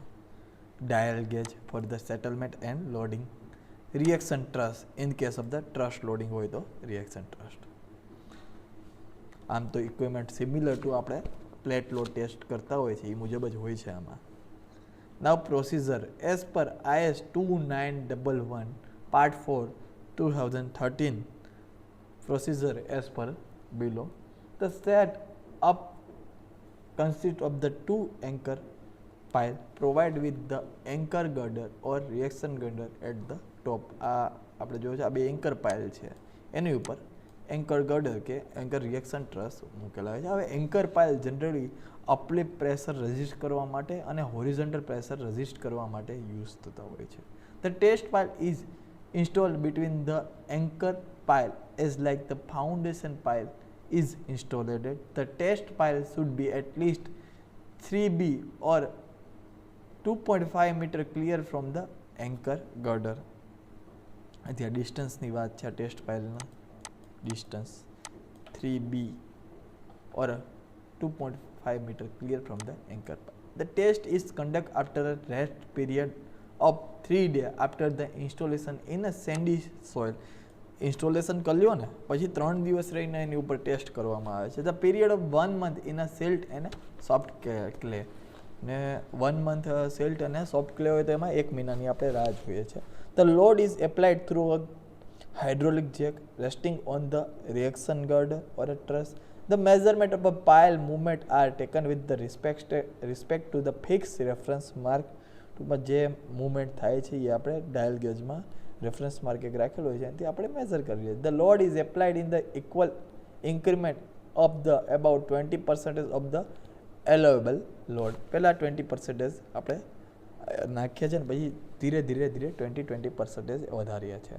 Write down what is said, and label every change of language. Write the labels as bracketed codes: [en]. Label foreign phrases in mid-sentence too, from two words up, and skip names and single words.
[en] dial gauge for the settlement and loading. reaction truss in case of the trust loading [gu] હોય તો [en] reaction trust. [gu] આમ તો [en] equipment similar to [gu] આપણે [en] plate load test [gu] કરતા હોય છે એ મુજબ જ હોય છે આમાં. [en] now procedure as per IS 2911 part 4 2013. Procedure as per below. The set up consists of the two anchor pile provided with the anchor girder or reaction girder at the top. [gu] આ આપણે જોયું છે આ બે [en] anchor pile [gu] છે, એની ઉપર [en] anchor girder [gu] કે [en] anchor reaction truss [gu] મૂકેલા હોય છે. હવે [en] anchor pile generally uplift pressure resist [gu] કરવા માટે અને [en] horizontal pressure resist [gu] કરવા માટે યુઝ થતા હોય છે. [en] The test pile is installed between the anchor pile as like the foundation pile is installed. The test pile should be at least 3B or 2.5 meter clear from the anchor girder. [gu] ત્યાં ડિસ્ટન્સની વાત છે [en] test pileના. ડિસ્ટન્સ 3b or 2.5 meter clear from the anchor pile. The test is conducted after a rest period of 3 days after the installation in a sandy soil. [gu] ઇન્સ્ટોલેશન કર્યો ને પછી 3 દિવસ રહીને એની ઉપર ટેસ્ટ કરવામાં આવે છે. [en] the period of 1 month in a silt અને soft clay. [gu] ને 1 month સિલ્ટ અને [en] soft clay [gu] હોય તો એમાં 1 મહિનાની આપણે રાહ જોઈએ છે. [en] the load is applied through a hydraulic jack resting on the reaction girder or a truss. The measurement of a pile movement are taken with the respect to the fixed reference mark. [gu] ટૂંકમાં જે મૂવમેન્ટ થાય છે એ આપણે [en] dial gaugeમાં reference mark [gu] એક રાખેલો હોય છે એનાથી આપણે મેઝર કરીએ. [en] the load is applied in the equal increment of the about 20% of the allowable load. [gu] પહેલાં 20% આપણે નાખીએ છીએ ને પછી ધીરે ધીરે 20% વધારીએ છીએ.